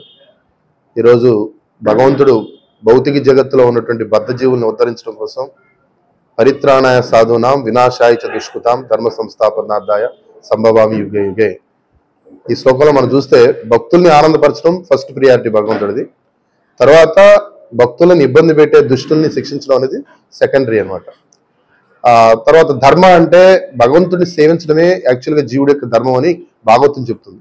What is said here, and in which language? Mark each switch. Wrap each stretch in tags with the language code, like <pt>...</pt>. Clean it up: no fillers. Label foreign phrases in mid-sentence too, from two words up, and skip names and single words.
<te>ఈరోజు భగవంతుడు భౌతిక జగత్తులో ఉన్నటువంటి బద్ధజీవులను ఉద్ధరించడం కోసం</te> <sa>పరిత్రాణాయ సాధూనాం వినాశాయ చ దుష్కృతాం ధర్మ సంస్థాపనార్థాయ సంభవామి యుగే యుగే.</sa> <te>ఈ శ్లోకంలో మనం చూస్తే భక్తుల్ని ఆనందపరచడం</te> <en>first priority</en> <te>భగవంతుడిది. తర్వాత భక్తులను ఇబ్బంది పెట్టే దుష్టుల్ని శిక్షించడం అనేది సెకండరీ అనమాట. తర్వాత ధర్మ అంటే భగవంతుడిని సేవించడమే యాక్చువల్గా జీవుడి యొక్క ధర్మం అని భాగవతం చెప్తుంది.</te>